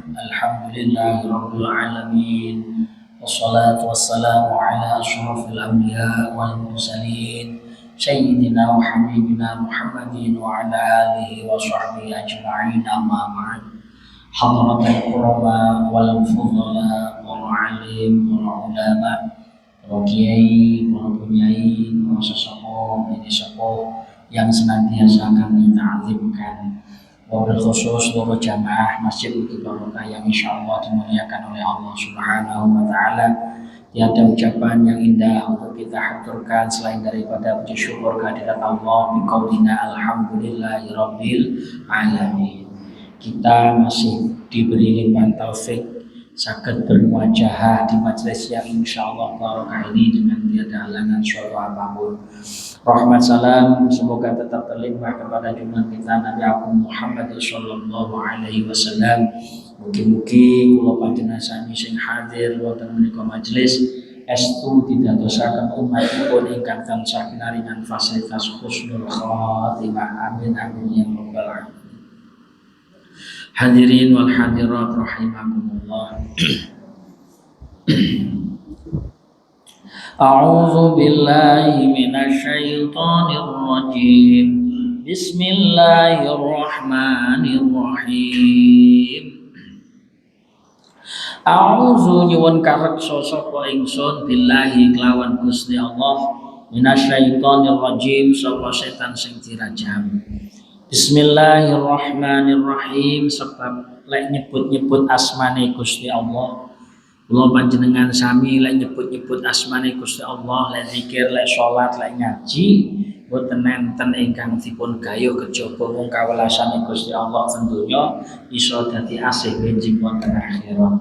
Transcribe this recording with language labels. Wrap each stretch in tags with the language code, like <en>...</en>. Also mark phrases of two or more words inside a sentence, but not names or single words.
<ar>الحمد لله رب العالمين. والصلاة والسلام على أشرف الأنبياء والمرسلين سيدنا وحبيبنا محمد وعلى آله وصحبه أجمعين، أما بعد. حضرة الكرماء والفضلاء والعالم والعلماء,</ar> <id>para kiai, para penyai, para sesepuh, ini sepuh yang senantiasa kami ta'zimkan. Wabil khusus seluruh jamaah Masjid Bukit Barokah yang</id> <ar>إن شاء الله</ar> <id>dimuliakan oleh</id> <ar>الله سبحانه وتعالى.</ar> <id>Tiada ucapan yang indah untuk kita haturkan selain daripada puji syukur kehadirat Allah</id> <ar>بقولنا الحمد لله رب العالمين.</ar> <id>Kita masih diberi limpahan taufik saged bermuajahah di majelis yang</id> <ar>إن شاء الله</ar> <id>barokah ini dengan tiada halangan suatu apapun. Rahmat salam semoga tetap terlimpah kepada junjungan kita Nabi Agung Muhammad</id> <ar>صلى الله عليه وسلم.</ar> <jv>Mugi-mugi kula panjenengan sami sing hadir wonten menika majelis estu didadosaken umatipun ingkang tansah pinaringan fasilitas</jv> <ar>حسن الخاتمة. آمين آمين يا رب العالمين. حاضرين والحاضرات رحمكم الله. أعوذ بالله من الشيطان الرجيم. بسم الله الرحمن الرحيم.</ar> <jv>A'udzu nyuwun kareksa sapa ingsun billahi kelawan Gusti Allah</jv> <ar>من الشيطان الرجيم,</ar> <jv>sapa setan sing dirajam. Bismillahirrahmanirrahim. Sebab lek nyebut-nyebut asmane Gusti Allah, kula panjenengan sami lek nyebut-nyebut asmane Gusti Allah, lek zikir, lek salat, lek ngaji, boten enten ingkang dipun gayuh kejaba mung kawelasane Gusti Allah ten donya iso dadi asih benjing wonten akhirat.</jv>